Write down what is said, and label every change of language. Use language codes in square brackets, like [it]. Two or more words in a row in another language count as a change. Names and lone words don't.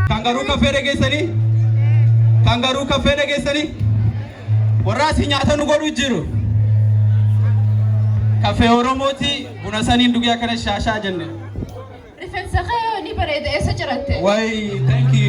[om] Kangaroo cafe dhageessanii? Kangaroo cafe dhageessanii? Warra si nyaata nu godhu jiru. Cafe Oromooti buna saniin dhugaa kana shaashaa jenne. Rifeensa kee ni bareeda eessa jiratte? Wai, [en] thank you.